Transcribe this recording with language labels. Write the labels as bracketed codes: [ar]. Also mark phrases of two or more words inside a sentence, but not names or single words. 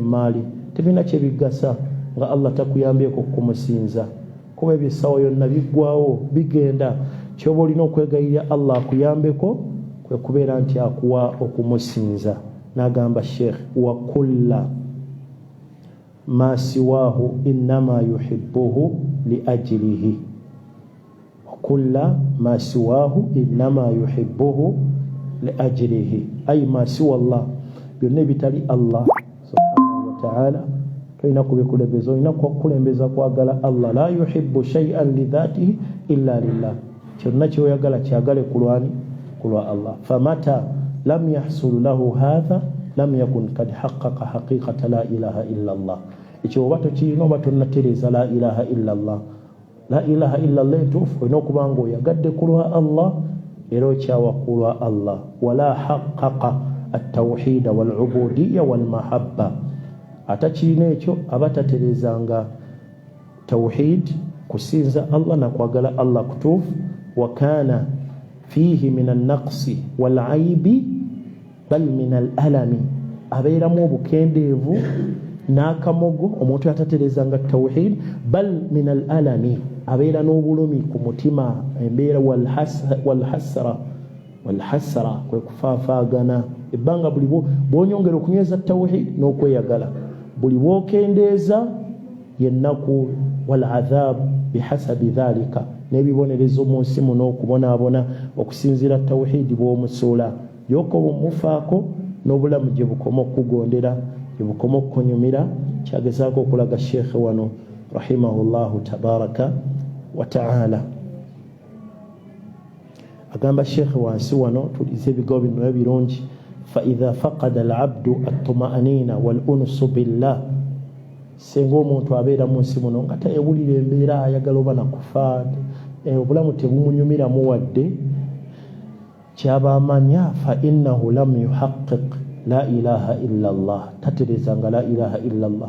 [lg] mali tebina kye bigasa nga Allah takuyambyeko kumusinza kuba ebisawo yonna biggwawo bigenda kyoba olina okwegayirira Allah akuyambeko kwe kubeera nti akuwa okumusinza [ar] n'agamba Sheikh وكل ما سواه إنما يحبه لأجله وكل ما سواه إنما يحبه ل أجله أي ما سوى الله [lg] byonna bitali Allah [ar] سبحانه وتعالى [lg] tulina kubikulembeza olina kukulembeza kwagala Allah [ar] لا يحب شيئا لذاته إلا لله [lg] kyonna kyoyagala kyagale kulwani kulwa Allah [ar] فمتى لم يحصل له هذا لم يكن قد حقق حقيقة لا إله إلا الله [lg] ekyo oba tokirina oba tonnatereeza [ar] لا إله إلا الله. لا إله إلا الله [lg] etuufu olina okuba nga oyagadde ku lwa Allah era okyawa ku lwa Allah. [ar] ولا حقق التوحيد والعبودية والمحبة. [lg] Atakirina ekyo aba tatereezanga tawhid, kusinza Allah na kwagala Allah kutuufu. [ar] وكان فيه من النقص والعيب بل من الآلام, [lg] abeeramu obukendeevu n'akamogo omuntu atatereezanga tawhid. [ar] بل من الآلام, [lg] abeera n'obulumi ku mutima, embeera walhasra kwe kufaafaagana. Ebbanga buli bw'onyongera okunyweza tawhid n'okweyagala, buli bw'okendeeza yennaku [ar] والعذاب بحسب ذلك, [lg] n'ebibonerezo mu nsi muno okubonaabona okusinziira tawhid bw'omusuula. Yokoba omufaako n'obulamu gye bukoma okugondera, gye bukoma okunyumira. Kyagezaako okulaga sheekhe wano [ar] رحمه الله تبارك وتعالى. [lg] Agamba sheekhe wansi wano tulize ebigambo bino ebirungi. [ar] فإذا فقد العبد الطمأنينة والأنس بالله, [lg] singa omuntu abeera mu nsi muno nga tayewulira embeera ayagala oba nakufa, obulamu tebumunyumiramu wadde, kyaba amanya [ar] فإنه لم يحقق لا إله إلا الله, [lg] tatereezanga [ar] لا إله إلا الله.